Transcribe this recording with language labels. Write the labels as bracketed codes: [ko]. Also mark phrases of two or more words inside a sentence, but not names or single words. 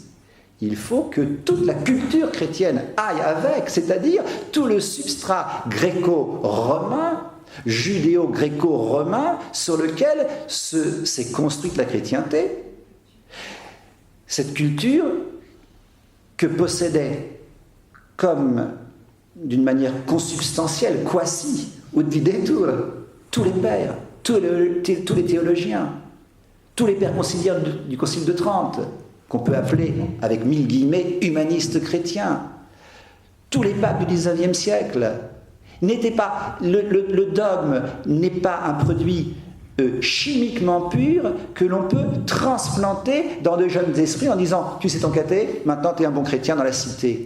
[fr] Il faut que toute la culture chrétienne aille avec, c'est-à-dire tout le substrat gréco-romain, judéo-gréco-romain, sur lequel s'est construite la chrétienté. Cette culture que possédait comme d'une manière consubstantielle, [la] quasi, ut videtur, [fr] tous les pères, tous les théologiens, tous les pères conciliaires du Concile de Trente, qu'on peut appeler, avec 1000 guillemets, humanistes chrétiens, tous les papes du XIXe siècle, n'étaient pas, le dogme n'est pas un produit chimiquement pur que l'on peut transplanter dans de jeunes esprits en disant « tu sais ton caté, maintenant tu es un bon chrétien dans la cité ».